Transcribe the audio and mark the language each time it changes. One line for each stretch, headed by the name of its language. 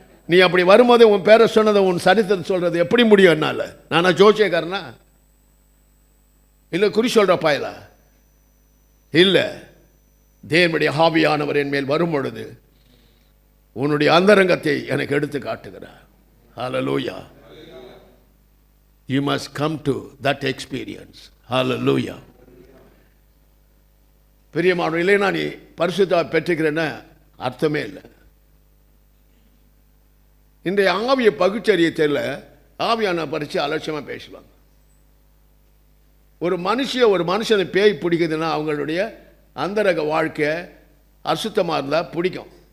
Tamil: நீ அப்படி வரும்போது உன் பேரை சொன்னதை உன் சரித்திரம் சொல்றது எப்படி முடியும் என்னால? நானா ஜோசியக்காரனா? இல்லை குறி சொல்ற பாயலா? இல்லை. தேவனுடைய ஆவியானவர் என் மேல் வரும் பொழுது உன்னுடைய அந்தரங்கத்தை எனக்கு எடுத்து காட்டுகிறார். ஹல்லேலூயா.
English: You must come to that experience. Hallelujah.
Tamil: பிரியமானவர்களே, இல்லைனா நீ பரிசுத்த பெற்றுக்கிறேன்னு அர்த்தமே இல்லை. இன்றைய ஆவிய பகுச்சரிய தெரியல, ஆவியான பரிச்சு அலட்சியமாக பேசுவாங்க. ஒரு மனுஷனை பேய் பிடிக்குதுன்னா அவங்களுடைய அந்தரக வாழ்க்கை அசுத்தமாக இருந்தால் பிடிக்கும்.